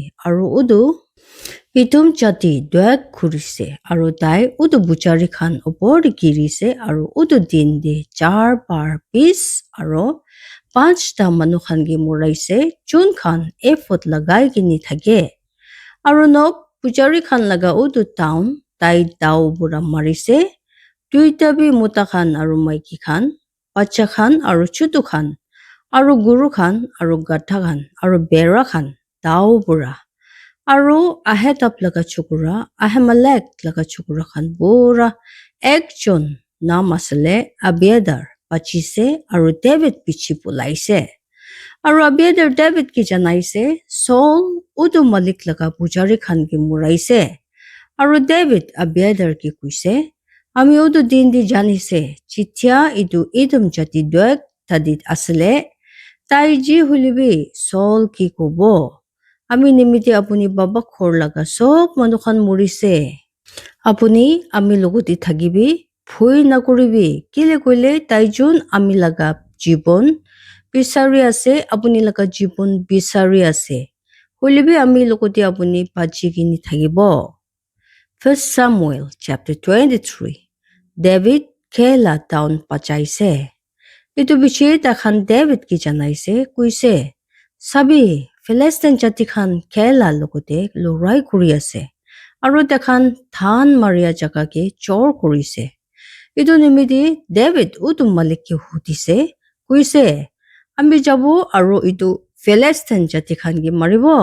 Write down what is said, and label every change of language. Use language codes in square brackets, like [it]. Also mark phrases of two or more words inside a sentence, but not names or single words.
[nag] Aro udu itum jati doyak khurise. Aro tai udu pujari khan opor di girise. Aro udu din de 4 bar 20 aro 5 ta manu khan ki muraise. Jun khan efot lagai gini thage. Aru nok pujari khan laga utu town tai dao bura marise. Duita bi muta khan aru maiki khan, bacha khan aru chutu khan, aru guru khan aru gatha khan, aru bera khan dao bura. Aru ahetap laga chukura, ahemalek laga chukura khan bura ekjon naam asale Abiathar bachise aru David pichi pulaise. Aru Abiathar David ki janaise Saul udu malik laga pujari khan ki muraise. Aru David Abiathar ki kuise, ami udu din di janise chitya idu idum jati duek tadit asale, tai ji hulibi Saul ki kobo. Ami nimiti apuni baba khor laga sob manukhan murise. Apuni ami loguti thagibi, phui nakuribi, kile koile taijun ami laga jibon bisari ase, apuni laga jibon bisari ase. Hulibi ami loguti apuni pachigini thagibo. 1 Samuel chapter 23. David kela town pachaise. Itu bichi takhan David ki janaise kuise, sabi Philistine jati khan kela logote lorai kuri ase. Aru takhan than maria jaga ke chor kurise. Itu nimidi David utu malik ki hutise, kuise, ami jabu aru itu Philistine jati khan ki maribo.